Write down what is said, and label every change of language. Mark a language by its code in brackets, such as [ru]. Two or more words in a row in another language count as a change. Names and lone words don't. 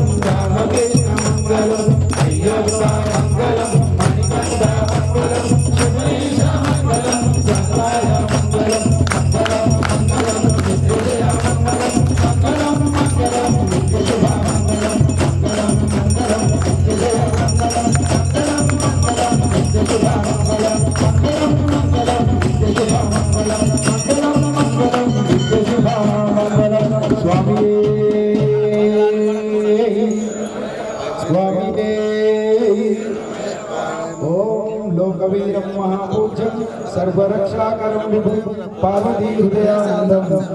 [te] రామకృష్ణ మంగళం అయ్యప్ప మంగళం మణికంఠ మంగళం శబరీష మంగళం సంగాయ మంగళం మంగళం మంగళం విజయ మంగళం మంగళం మంగళం విజయ మంగళం स्वामी [sa] स्वामी ओम लोकवीरं महापूज्यं सर्वरक्षाकरं विभु पार्वती हृदयानन्दं